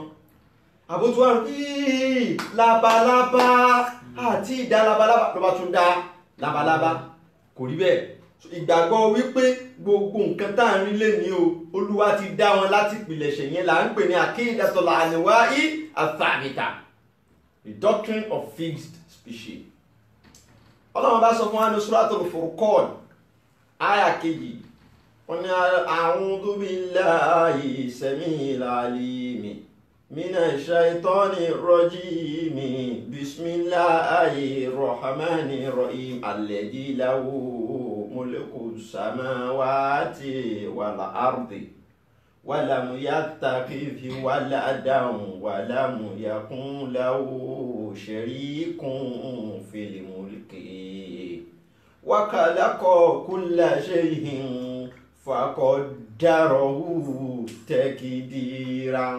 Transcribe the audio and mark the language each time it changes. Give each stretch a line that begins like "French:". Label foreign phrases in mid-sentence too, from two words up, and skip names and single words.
Yoruba: Àbó tún wá ronú labalábá àti ìdá labalábá ló bá tún dá labalábá. Kò rí bẹ́ẹ̀. Ìgbàgbọ́ wípé gbogbo nǹkan tá à ń rí lé ní o Olúwa ti dá wọn láti ìpìlẹ̀ṣẹ̀ yẹn là ń pè ní
Arabic: عقيدة الأنواع الثابتة,
English: the doctrine of fixed species.
Yoruba: Ọlọ́run bá sọ fún wa ní Suratul Furqan àyá kejì, wọ́n ní
Arabic: أعوذ بالله السميع العليم من الشيطان الرجيم بسم الله الرحمن الرحيم الذي له ملك السماوات والأرض ولم يتخذ ولدا ولم يكن له شريك في الملك وخلق كل شيء فقدره تقديرا.